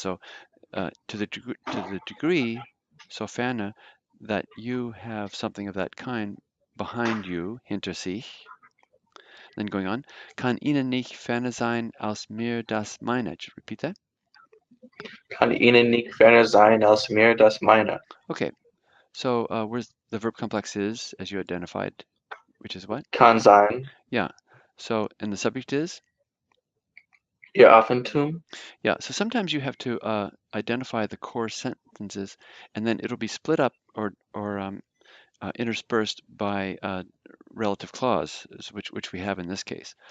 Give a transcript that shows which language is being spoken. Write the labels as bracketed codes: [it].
[en] So to the degree, sofern, that you have something of that kind behind you, [de] hinter sich. [en] Then going on, [de] kann Ihnen nicht ferner sein als mir das meine. [en] Repeat that. [de] Kann Ihnen nicht ferner sein als mir das meine. [en] Okay, so where's the verb complex is, as you identified, which is what? [de] Kann sein. [en] Yeah. So, and the subject is? [de] Ihr Affentum. [en] Yeah, so sometimes you have to identify the core sentences, and then it'll be split up or interspersed by relative clause, which we have in this case.